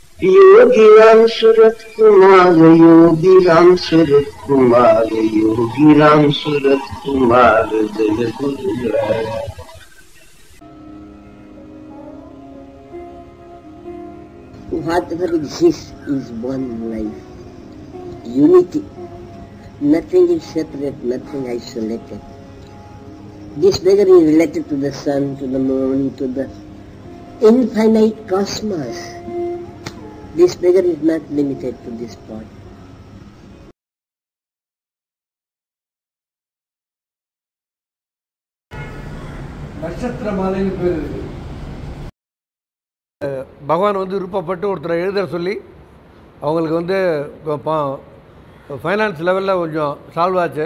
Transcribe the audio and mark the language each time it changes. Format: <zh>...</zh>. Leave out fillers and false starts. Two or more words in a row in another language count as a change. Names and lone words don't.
<hi>योगी राम सूरत कुमार, योगी राम सूरत कुमार, योगी राम सूरत कुमार, जय गुरुराय।</hi> <en>Whatever exists is one life, unity. Nothing is separate, nothing isolated. This beggar is related to the sun, to the moon, to the infinite cosmos. This beggar is not limited to this spot.</en> <ta>நட்சத்திர மாலைன்னு பேர் இருக்கு. பகவான் விருப்பப்பட்டு ஒருத்தரை எழுத சொல்லி அவங்களுக்கு ஃபைனான்ஸ் லெவலில் கொஞ்சம் சால்வ் ஆச்சு.</ta>